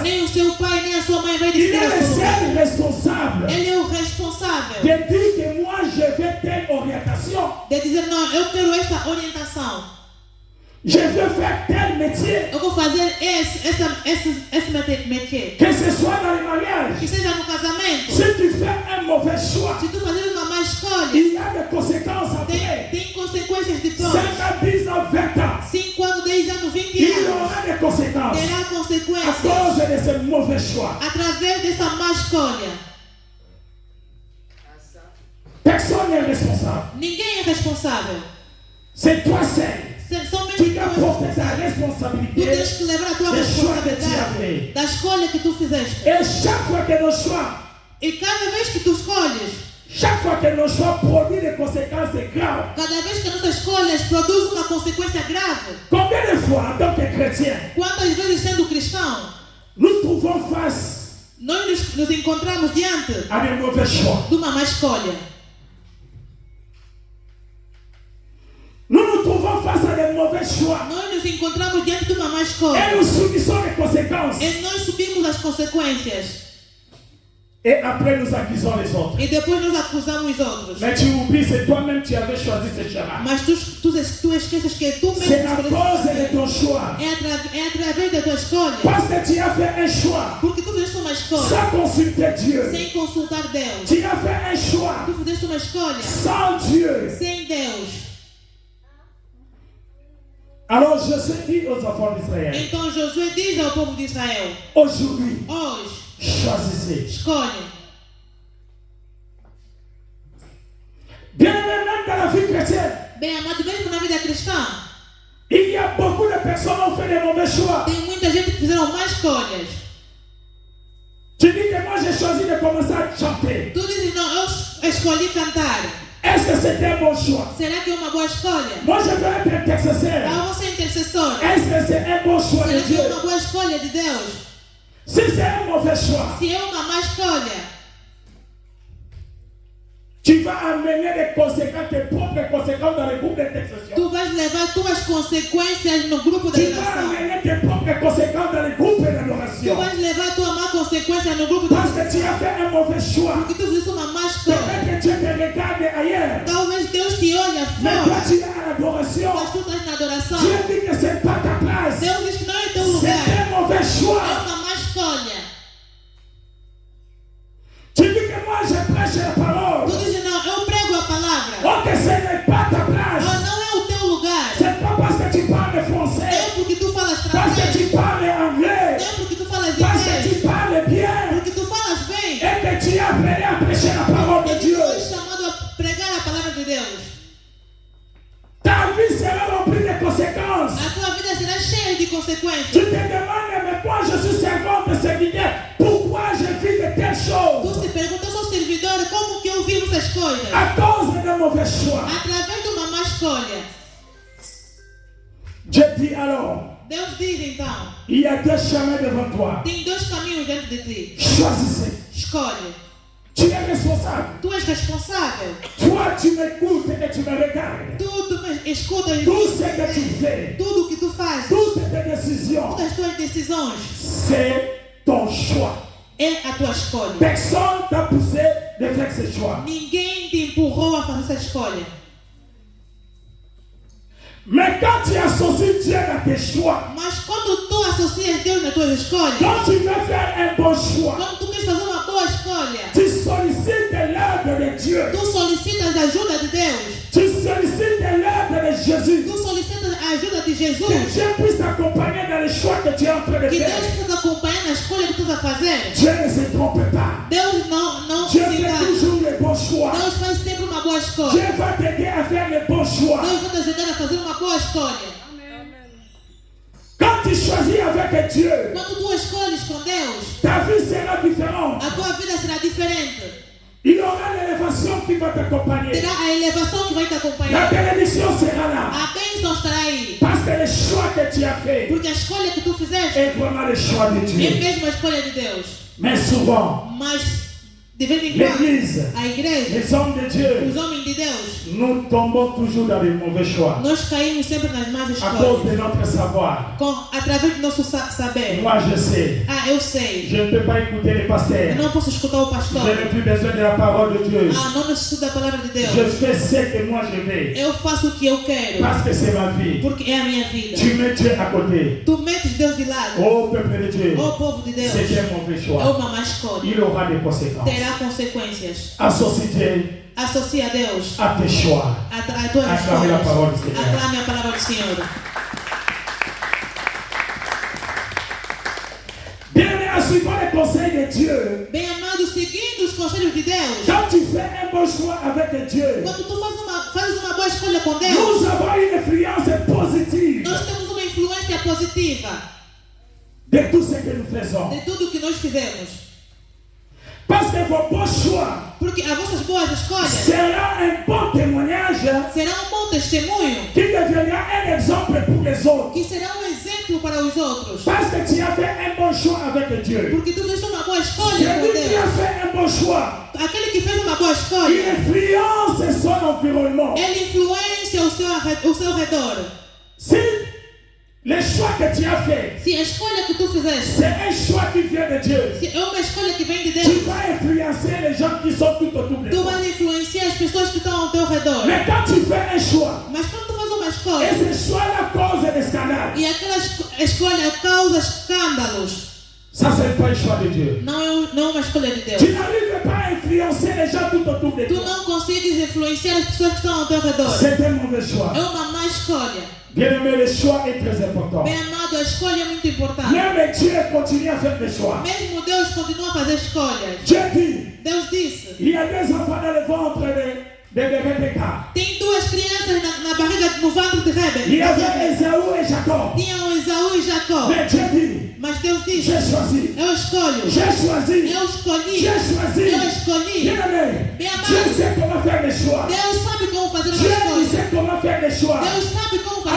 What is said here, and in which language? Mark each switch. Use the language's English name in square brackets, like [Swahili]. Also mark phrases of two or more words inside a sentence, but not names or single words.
[Portuguese] Nem o seu pai, nem a sua mãe vai [French] Il [Portuguese] decidir [French] est [Portuguese] a [French] le [Portuguese] sua lugar. [French] seul responsable [Portuguese] Ele é o responsável [French] de dire que moi je veux telle orientation. [Portuguese] de dizer, não, eu quero esta orientação. [French] Je veux faire tel métier. [Portuguese] Eu vou fazer esse métier. [French] Que ce soit dans le mariage. [Portuguese] Que seja no casamento. [French] Si tu fais un mauvais choix, [Portuguese] Se tu fazer uma má escolha, [French] il y a des conséquences après. [Portuguese] tem consequências depois. [French] 5 ans, 10 ans, 20 ans. [Portuguese] 5 anos, 10 anos, 20 [French] Il y [Portuguese] anos. [French] aura des conséquences [Portuguese] Terá [French] à [Portuguese] consequências [French] cause de ce mauvais choix. [Portuguese] através dessa má escolha. [French] Personne n'est responsable. [Portuguese] Ninguém é responsável. [French] C'est toi seul. [Portuguese] Somente [French] Tu dois [Portuguese] tu. [French] porter ta [Portuguese] Tu [French] responsabilité. [Portuguese] tens que levar a tua [French] Des choix que tu as [Portuguese] responsabilidade [French] fait. [Portuguese] da escolha que tu fizeste. [French] Et chaque fois que nos choix, [Portuguese] E cada vez que tu escolhes, [French] chaque fois que nos choix produisent des conséquences graves, [Portuguese] cada vez que nossas escolhas produzem uma consequência grave, [French] combien de fois en tant que chrétiens, [Portuguese] quantas vezes sendo cristão, [French] nous trouvons face [Portuguese] Nós nos encontramos diante [French] à des mauvais choix. [Portuguese] de uma má escolha. [French] Nous nous trouvons face à des mauvais choix. [Portuguese] Nós nos encontramos diante de uma má escolha. [French] Et nous subissons les conséquences. [Portuguese] E nós subimos as consequências. [French] Et après, nous accusons les autres. [Portuguese] E depois nós acusamos os outros. [French] Mais tu oublies, c'est toi-même qui avais choisi ce chemin. [Portuguese] Mas tu esqueces que tu mesmo [French] C'est à [Portuguese] escolheste [French] cause de [Portuguese] fazer. [French] ton choix. [Portuguese] É através da tua escolha. [French] Parce que tu as fait un choix [Portuguese] Porque tu fizeste uma escolha [French] sans consulter Dieu. [Portuguese] sem consultar Deus. [French] Tu as fait un choix [Portuguese] Tu fizeste uma escolha [French] sans Dieu. [Portuguese] sem Deus. [French] Alors Josué dit aux enfants d'Israël, [Portuguese] Então Josué diz ao povo de Israel: [French] aujourd'hui, [Portuguese] hoje, [French] choisissez. [Portuguese] escolhe. [French] Bien aimé, même dans la vie chrétienne, [Portuguese] Bem amado, mesmo na vida cristã, [French] il y a beaucoup de personnes qui ont fait des mauvais choix. [Portuguese] tem muita gente que fizeram más escolhas. [French] Tu dis que moi j'ai choisi de commencer à chanter. [Portuguese] Tu dizes: não, eu escolhi cantar. [French] Est-ce que c'était un bon choix? [Portuguese] Será que é uma boa escolha? [French] Moi je veux être intercesseur. [Portuguese] Ah, você é intercessor. [French] Est-ce que c'est un bon choix de [Portuguese] Será que [French] Dieu? [Portuguese] é uma boa escolha de Deus? [French] Si c'est un mauvais choix, [Portuguese] Se é uma má escolha, [French] tu vas amener des conséquences, tes propres conséquences dans le groupe d'intercession. [Portuguese] tu vais levar tuas consequências no grupo de [French] Tu vas [Portuguese] oração. [French] amener tes propres conséquences dans le groupe [Portuguese] Tu [French] d'adoration. [Portuguese] vais levar tua má consequência no grupo de [French] Parce que tu as fait un mauvais choix. [Portuguese] Porque tu fizeste uma má escolha. [French] Peut-être que Dieu te regarde ailleurs. [Portuguese] Talvez Deus te olhe [French] Mais toi [Portuguese] fora, [French] tu es à l'adoration. [Portuguese] mas tu estás na adoração. [French] Dieu dit que ce n'est pas ta place. [Portuguese] Deus diz que não é teu [French] C'est [Portuguese] lugar. [French] un mauvais [Portuguese] É [French] choix. [Portuguese] uma má escolha. [French] Tu dis que moi je prêche la parole. [Portuguese] Tu dizes: não, eu prego a palavra. [French] Oh, que ce n'est pas ta place. [Portuguese] Ah, não é o teu lugar. [French] C'est pas parce que tu parles français. [Portuguese] É porque tu falas [French] Parce que [Portuguese] francês. [French] tu parles anglais. [Portuguese] É porque tu falas [French] Parce que [Portuguese] inglês. [French] tu parles bien. [Portuguese] Porque tu falas bem. [French] Et que tu es appelé à prêcher la parole de [Portuguese] E tu [French] Dieu. [Portuguese] és chamado a pregar a palavra de Deus. [French] Ta vie sera remplie de conséquences. [Portuguese] A tua vida será cheia de [French] Tu [Portuguese] consequências. [French] te demandes, mais moi je suis servant de serviteur. Pourquoi je vis de telles [Portuguese] Tu [French] choses? [Portuguese] se pergunta: eu sou servidor, como que eu vivo essas coisas? [French] À cause de mauvais choix. [Portuguese] Através de uma má escolha. [French] Dieu dit alors, [Portuguese] Deus diz então: [French] il y a deux chemins devant toi. [Portuguese] tem dois caminhos dentro de ti. [French] Choisissez. [Portuguese] Escolhe. [French] Tu es responsable. [Portuguese] Tu és responsável. [French] Toi, tu m'écoutes et tu me regardes. [Portuguese] Tu me escutas e [French] Tout ce que tu fais, [Portuguese] tudo o que tu fazes, [French] toutes tes décisions, [Portuguese] todas as tuas decisões, [French] c'est ton choix. [Portuguese] é a tua escolha. [French] Personne t'a poussé de faire ce choix. [Portuguese] Ninguém te empurrou a fazer essa escolha. [French] Mais quand tu associes Dieu à tes choix, [Portuguese] Mas quando tu associas Deus nas tuas escolhas, [French] quand tu veux faire un bon choix, [Portuguese] quando tu queres fazer uma boa escolha, [French] tu sollicites l'aide de Dieu. [Portuguese] tu solicitas a ajuda de Deus. [French] Tu sollicites l'aide de Jésus. [Portuguese] Tu solicitas a ajuda de [French] Que [Portuguese] Jesus. [French] Dieu puisse t'accompagner dans les choix que tu es en train de [Portuguese] Que Deus [French] faire. [Portuguese] possa acompanhar na escolha que tu estás a fazer. [French] Dieu ne se trompe pas. [Portuguese] Deus não [French] Dieu [Portuguese] se [French] fait [Portuguese] engana. [French] toujours les bons choix. [Portuguese] Deus faz sempre uma boa [French] Dieu [Portuguese] escolha. [French] va t'aider à faire les bons choix. [Portuguese] Deus vai te ajudar a fazer uma boa escolha. [French] Quand tu choisis avec Dieu, [Portuguese] Quando tu escolhes com Deus, [French] ta vie sera différente. [Portuguese] a tua vida será diferente. [French] Il y aura l'élévation qui va t'accompagner. [Portuguese] Terá a elevação que vai te [French] La [Portuguese] acompanhar. [French] bénédiction sera là. [Portuguese] A bênção estará aí. [French] Parce que le choix que tu as fait [Portuguese] Porque a escolha que tu fizeste [French] est vraiment le choix de [Portuguese] é [French] Dieu. [Portuguese] mesmo a escolha de Deus. [French] Mais souvent, [Portuguese] Mas, de vez em quando, [French] l'Église, [Portuguese] a igreja, [French] les hommes de Dieu, [Portuguese] os homens de Deus, [French] nous tombons toujours dans les mauvais choix. [Portuguese] nós caímos sempre nas más [French] À cause [Portuguese] escolhas. [French] de notre savoir. [Portuguese] Através do nosso saber. [French] Moi, je sais. [Portuguese] Ah, eu sei. [French] Je ne peux pas écouter les [Portuguese] Eu [French] pasteurs. [Portuguese] não posso escutar o pastor. [French] Je n'ai plus besoin de la parole de Dieu. [Portuguese] Ah, não necessito da palavra de Deus. [French] Je fais ce que moi je veux. [Portuguese] Eu faço o que eu quero. [French] Parce que c'est ma vie. [Portuguese] Porque é a minha vida. [French] Tu mets Dieu à côté. [Portuguese] Tu metes Deus de lado. [French] Oh peuple de Dieu. [Portuguese] Oh povo de Deus. [French] C'est un mauvais [Portuguese] É [French] choix. [Portuguese] uma má escolha. [French] Il aura des conséquences. [Portuguese] Terá consequências. [French] Associe Dieu [Portuguese] Associa a Deus [French] à tes choix. [Portuguese] a tuas [French] Aclame la [Portuguese] escolhas. [French] parole du Seigneur. [Portuguese] Aclame a palavra do Senhor. [French] Bien-aimé, en suivant les conseils de Dieu, [Portuguese] Bem amado, seguindo os conselhos de Deus. [French] quand tu fais un bon choix avec Dieu, [Portuguese] Quando tu fazes uma boa escolha com Deus, [French] nous avons une influence positive [Portuguese] nós temos uma influência positiva [French] de tout ce que nous faisons. [Portuguese] de tudo que nós fizemos. [French] Parce que vos bons choix [Portuguese] Porque as vossas boas escolhas [French] seront un bon témoignage [Portuguese] serão um bom testemunho, [French] qui deviendra un exemple pour les autres. [Portuguese] que será um exemplo para os outros. [French] Parce que tu as fait un bon choix avec Dieu. [Portuguese] Porque tu fez uma boa escolha [French] C'est [Portuguese] com [French] lui qui a [Portuguese] Deus. [French] fait un bon choix. [Portuguese] Aquele que fez uma boa [French] Il [Portuguese] escolha, [French] influence son environnement. [Portuguese] ele influencia o seu redor. [French] Si le choix que tu as fait, [Portuguese] Se a escolha que tu fizeste [French] c'est un choix qui vient de Dieu, [Portuguese] se é uma escolha que vem de [French] tu [Portuguese] Deus, [French] vas influencer les gens qui sont tout autour de [Portuguese] tu [French] toi. [Portuguese] vais influenciar as pessoas que estão ao teu redor. [French] Mais quand tu fais un choix, [Portuguese] Mas quando tu faz uma [French] et [Portuguese] escolha [French] ce choix-là cause des scandales, [Portuguese] e aquela escolha causa escândalos, [French] ça c'est pas un choix de Dieu. [Portuguese] não é uma escolha de [French] Tu [Portuguese] Deus. [French] n'arrives pas à influencer les gens tout autour de [Portuguese] Tu [French] toi. [Portuguese] não consegues influenciar as pessoas que estão ao teu redor. [French] C'est un mauvais choix. [Portuguese] É uma má escolha. [French] Bien aimé, le choix est très important. [Portuguese] Bem amado, a escolha é muito importante. [French] Même Dieu continue à faire des choix. [Portuguese] Mesmo Deus continua a fazer escolhas. [French] Dieu dit, [Portuguese] Deus disse: [French] il y a deux enfants dans le ventre de Rebecca. [Portuguese] tem duas crianças na barriga, no ventre de [French] Il y avait [Portuguese] Rebeca. [French] Esaú et Jacob. [Portuguese] Tinham Esaú e Jacó. [French] Mais Dieu dit, [Portuguese] Mas Deus disse: [French] j'ai choisi. [Portuguese] eu escolho. [French] J'ai choisi. [Portuguese] Eu escolhi. [French] J'ai choisi. [Portuguese] Eu escolhi. [French] Bien aimé, [Portuguese] Bien amado. [French] Dieu sait comment faire des choix. [Portuguese] Deus sabe como fazer uma [French] Dieu il [Portuguese] escolha. [French] sait comment faire des choix. [Portuguese] Deus sabe como fazer